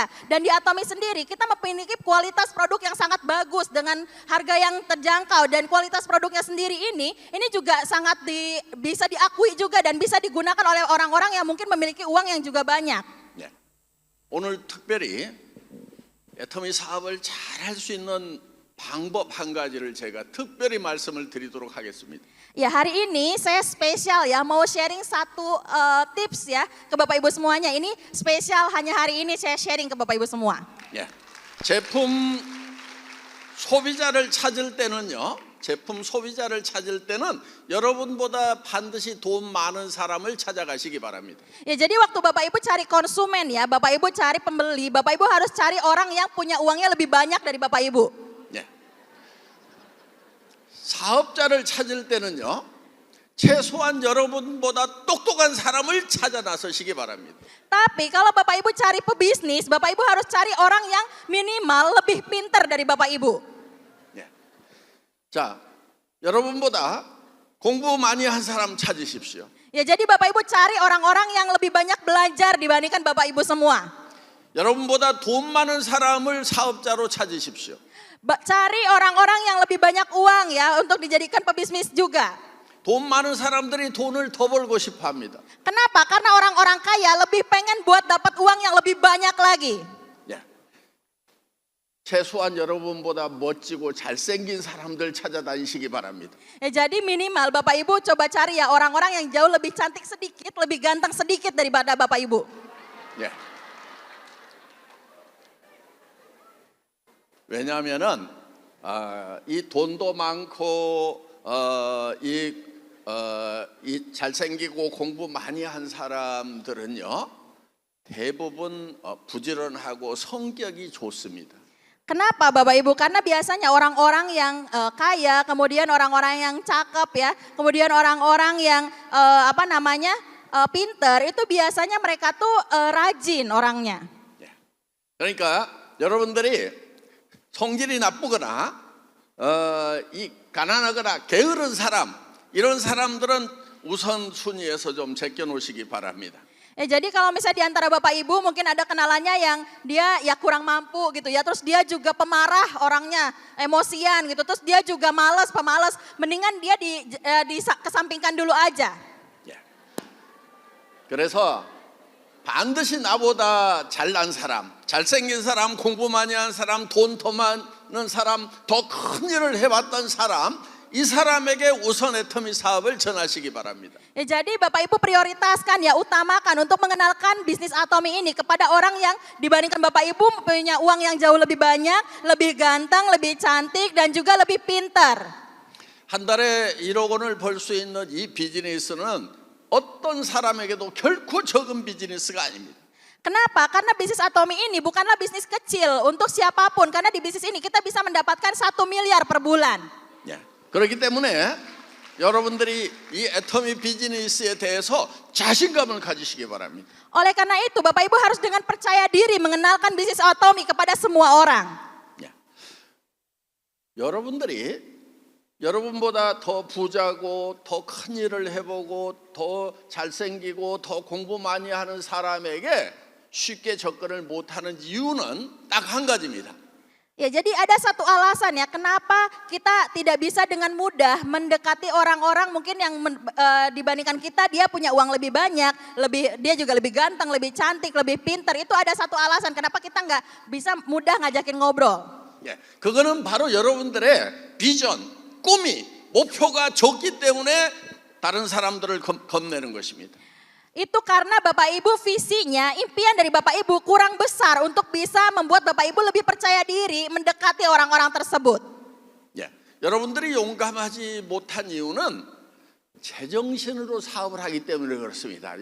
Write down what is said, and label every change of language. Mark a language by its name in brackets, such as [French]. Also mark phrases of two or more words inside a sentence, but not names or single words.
[Indonesian] Dan di Atomi sendiri kita memiliki kualitas produk yang sangat bagus dengan harga yang terjangkau, dan kualitas produknya sendiri ini juga sangat bisa diakui juga dan bisa digunakan oleh orang-orang yang mungkin memiliki uang yang juga banyak. [Korean] 오늘 특별히 애터미 사업을 잘 할 수 있는 방법 한 가지를 제가 특별히 말씀을 드리도록 하겠습니다. [Indonesian] Ya, hari ini saya spesial ya mau sharing satu tips ya ke Bapak Ibu semuanya. Ini spesial, hanya hari ini saya sharing ke Bapak Ibu semua. [Korean] 예, 제품 소비자를 찾을 때는요. 제품 소비자를 찾을 때는 여러분보다 반드시 돈 많은 사람을 찾아가시기 바랍니다. [Indonesian] Ya, jadi waktu Bapak Ibu cari konsumen ya, Bapak Ibu cari pembeli, Bapak Ibu harus cari orang yang punya uangnya lebih banyak dari Bapak Ibu. [Korean] 예. 사업자를 찾을 때는요. 최소한 여러분보다 똑똑한 사람을 찾아 나서시기 바랍니다. [Indonesian] Tapi kalau Bapak Ibu cari pebisnis, Bapak Ibu harus cari orang yang minimal lebih pintar dari Bapak Ibu. [Korean] 자, 여러분보다 공부 많이 한 사람 찾으십시오. [Indonesian] Ya, jadi Bapak Ibu cari orang-orang yang lebih banyak belajar dibandingkan Bapak Ibu semua. [Korean] 여러분보다 돈 많은 사람을 사업자로 찾으십시오. [Indonesian] Cari orang-orang yang lebih banyak uang ya untuk dijadikan pebisnis juga. [Korean] 돈 많은 사람들이 돈을 더 벌고 싶어 합니다. [Indonesian] Kenapa? Karena orang-orang kaya lebih pengen buat dapat uang yang lebih banyak lagi. [Korean] 최소한 여러분보다 멋지고 잘생긴 사람들 찾아다니시기 바랍니다. [Indonesian] Ya, jadi minimal Bapak Ibu coba cari ya orang-orang yang jauh lebih cantik sedikit, lebih ganteng sedikit daripada Bapak Ibu. [Korean] 예. 왜냐하면은 이 돈도 많고 이 잘생기고 공부 많이 한 사람들은요 대부분 부지런하고 성격이 좋습니다. [Indonesian] Kenapa Bapak Ibu? Karena biasanya orang-orang yang kaya, kemudian orang-orang yang cakep ya, kemudian orang-orang yang pinter, itu biasanya mereka tuh rajin orangnya. [Korean] 그러니까 여러분들이 성질이 나쁘거나 이 가난하거나 게으른 사람, 이런 사람들은 우선순위에서 좀 제껴놓으시기 바랍니다. [Indonesian] Ya, jadi kalau misalnya di antara Bapak Ibu mungkin ada kenalannya yang dia ya kurang mampu gitu ya, terus dia juga pemarah orangnya, emosian gitu, terus dia juga pemalas, mendingan dia kesampingkan dulu aja. [Korean] 그래서 반드시 나보다 잘난 사람, 잘생긴 사람, 공부 많이 한 사람, 돈 더 많은 사람, 더 큰 일을 해봤던 사람, 이 사람에게 우선 애터미 사업을 전하시기 바랍니다. [Indonesian] Ya, jadi Bapak Ibu prioritaskan ya, utamakan untuk mengenalkan bisnis Atomi ini kepada orang yang dibandingkan Bapak Ibu punya uang yang jauh lebih banyak, lebih ganteng, lebih cantik, dan juga lebih pintar. [Korean] 한 달에 1억 원을 벌 수 있는 이 비즈니스는 어떤 사람에게도 결코 적은 비즈니스가 아닙니다. [Indonesian] Kenapa? Karena bisnis Atomi ini bukanlah bisnis kecil untuk siapapun, karena di bisnis ini kita bisa mendapatkan 1 miliar per bulan. [Korean] 그렇기 때문에 여러분들이 이 애터미 비즈니스에 대해서 자신감을 가지시기 바랍니다. [Indonesian] Oleh karena itu Bapak Ibu harus dengan percaya diri mengenalkan bisnis Atomi kepada semua orang. [Korean] 여러분들이 여러분보다 더 부자고 더 큰 일을 해보고 더 잘생기고 더 공부 많이 하는 사람에게 쉽게 접근을 못하는 이유는 딱 한 가지입니다. [Indonesian] Ya, jadi ada satu alasan ya kenapa kita tidak bisa dengan mudah mendekati orang-orang mungkin yang dibandingkan kita dia punya uang lebih banyak, dia juga lebih ganteng, lebih cantik, lebih pintar. Itu ada satu alasan kenapa kita nggak bisa mudah ngajakin ngobrol. [Korean] 그거는 바로 여러분들의 비전, 꿈이, 목표가 적기 때문에 다른 사람들을 겁내는 것입니다. [Indonesian] Itu karena Bapak Ibu visinya, impian dari Bapak Ibu kurang besar untuk bisa membuat Bapak Ibu lebih percaya diri mendekati orang-orang tersebut. [Korean] 여러분들이 용감하지 못한 이유는 제정신으로 사업을 하기 때문에 그렇습니다.